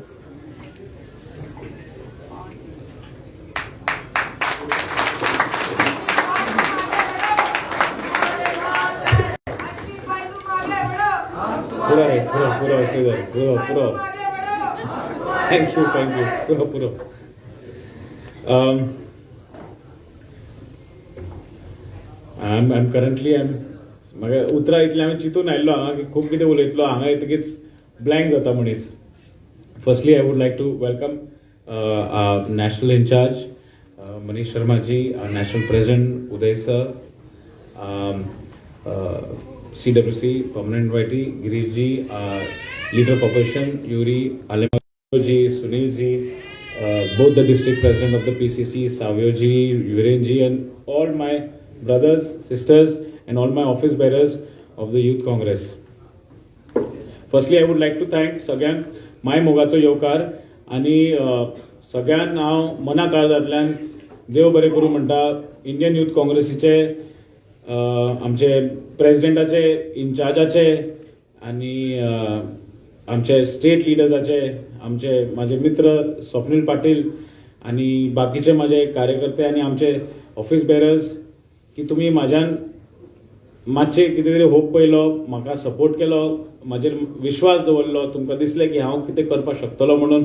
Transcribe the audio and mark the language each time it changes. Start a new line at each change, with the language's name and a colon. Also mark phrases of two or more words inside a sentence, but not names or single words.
Konkani: पुरो रे पुरो थँक्यू पुरो म्हाका उतरां इतलें हांवें चिंतून आयिल्लो हांगा की खूब कितें उलयतलो हांगा येतकीच ब्लँक जाता मनीस.
English: Firstly I would like to welcome national in-charge Manish Sharma ji, national president Uday sir, CWC permanent invitee Girish ji, leader of opposition Yuri Alimaji ji, Sunil ji, both the district president of the PCC Savio ji, Yuren ji, and all my brothers, sisters, and all my office bearers of the Youth Congress. Firstly, I would like to thank
Konkani: सगळ्यांक माय मोगाचो येवकार आनी सगळ्यांक हांव मना काळजांतल्यान देव बरें करूं म्हणटा. इंडियन यूथ काँग्रेसीचे आमचे प्रेसिडेंटाचे, इन्चार्जाचे आनी आमचे स्टेट लिडर्साचे, माझे मित्र स्वप्नील पाटील आनी बाकीचे माझे कार्यकर्ते आनी आमचे
English: office bearers
Konkani: की तुम्ही म्हाज्यान मातशे कितें तरी होप पयलो, म्हाका सपोर्ट केलो, म्हाजेर विश्वास दवरलो, तुमकां दिसलें की हांव कितें करपाक शकतलो म्हणून.